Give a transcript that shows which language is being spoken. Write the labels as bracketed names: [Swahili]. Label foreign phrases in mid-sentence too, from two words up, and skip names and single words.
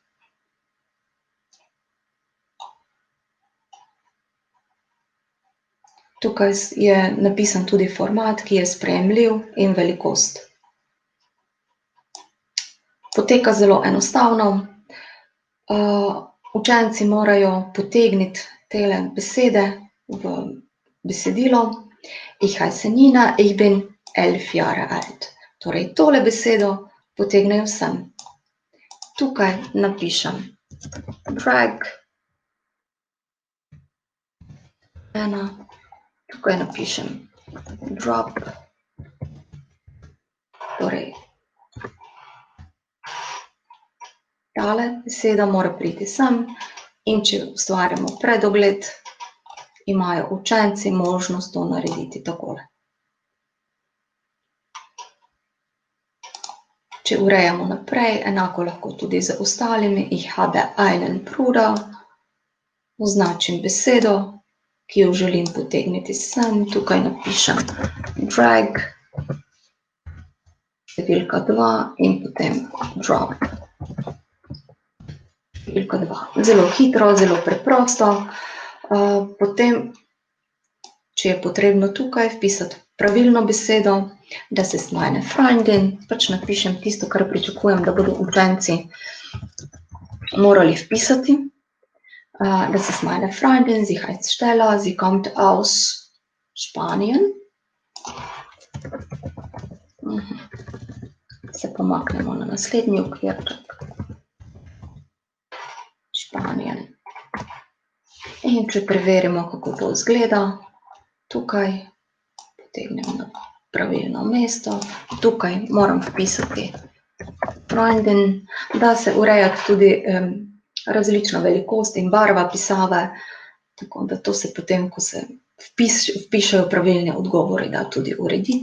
[Slovenian] Tukaj je napisan tudi format, ki je sprejemljiv in velikost. Poteka zelo enostavno. Učenci morajo potegniti tele besede v besedilo. [German] Ich heiße Nina, ich bin 11 Jahre alt. [Slovenian] Torej, tole besedo potegnejo sem. Tukaj napišem drag, ena, tukaj napišem drop, torej, tale beseda mora priti sem in če ustvarjamo predogled, imajo učenci možnost to narediti takole. Če urejamo naprej, enako lahko tudi z ostalimi. [German] Ich habe einen Bruder, [Slovenian] označim besedo, ki jo želim potegniti sem, tukaj napišem drag, številka 2 in potem drop. Številka 2. Zelo hitro, zelo preprosto. Potem, če je potrebno tukaj vpisati pravilno besedo, [German] das ist meine Freundin, [Slovenian] pač napišem tisto, kar pričakujem, da bodo učenci morali vpisati. [German] Das ist meine Freundin, sie heißt Stella, sie kommt aus Spanien. [Slovenian] Se pomaknemo na naslednji okvirček. Španien. In če preverimo, kako to izgleda, tukaj potegnem na pravilno mesto, tukaj moram vpisati Freundin, da se urejati tudi različna velikost in barva pisave, tako da to se potem, ko se vpišejo pravilni odgovori, da tudi urediti.